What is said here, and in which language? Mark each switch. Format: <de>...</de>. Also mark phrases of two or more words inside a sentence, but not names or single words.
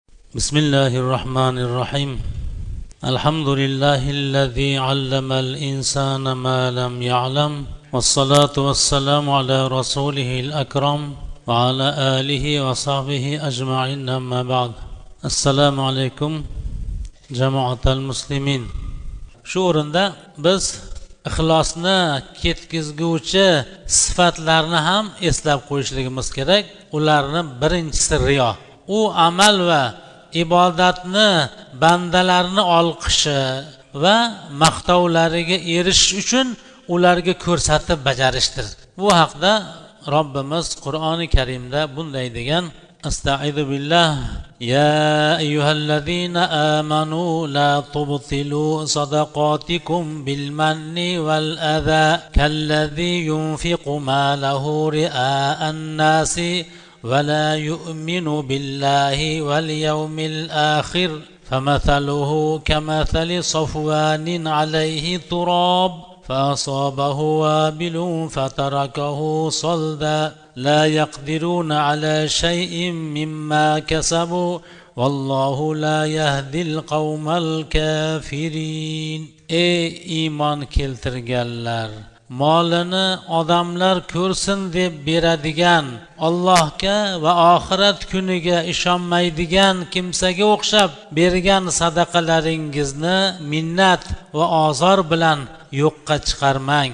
<ar>بسم الله الرحمن الرحيم الحمد لله الذي علم الإنسان ما لم يعلم والصلاة والسلام على رسوله الأكرم وعلى آله وصحبه أجمعين أما بعد السلام عليكم جماعة المسلمين</ar> <uz>shu o'rinda biz ixlosni ketkizguvchi sifatlarni ham eslab qo'yishligimiz kerak. Ularni birinchisi riyo. U amal va ibodatni bandalarni olqishi va maqtovlariga erishish uchun ularga ko'rsatib bajarishdir. Bu haqda Robbimiz Qur'oni Karimda bunday degan:</uz> <ar>أستعيذ بالله يا أيها الذين آمنوا لا تبطلوا صدقاتكم بالمن والأذى كالذي ينفق ماله رئاء الناس ولا يؤمن بالله واليوم الآخر فمثله كمثل صفوان عليه تراب فأصابه وابل فتركه صلدا لا يقدرون على شيء مما كسبوا والله لا يهدي القوم الكافرين.</ar> <uz>Ey iymon keltirganlar, molini odamlar ko'rsin deb beradigan, Allohga va oxirat kuniga ishonmaydigan kimsaga o'xshab bergan sadaqalaringizni minnat va ozor bilan yo'qqa chiqarmang.</uz>